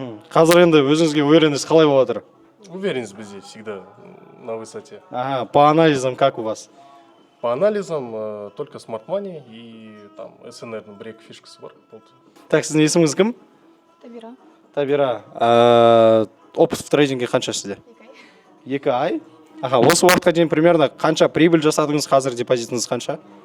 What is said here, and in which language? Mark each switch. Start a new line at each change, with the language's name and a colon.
Kazakh: Қазір енді өзіңізге
Russian: уверенность
Kazakh: қалай болып жатыр?
Russian: Уверенность
Kazakh: бізде
Russian: всегда на высоте. Ага, по анализам как у вас? По анализам только Smart Money и там
Kazakh: СНР-ның бір-екі фишкасы бар. Так, сіздің есіміңіз кім? Табира. Табира.
Russian: Опыт в трейдинге
Kazakh: қанша сізде? 2 ай. Ага, осы уақытқа дейін
Russian: примерно
Kazakh: қанша
Russian: прибыль
Kazakh: жасадыңыз, қазір депозитіңіз қанша?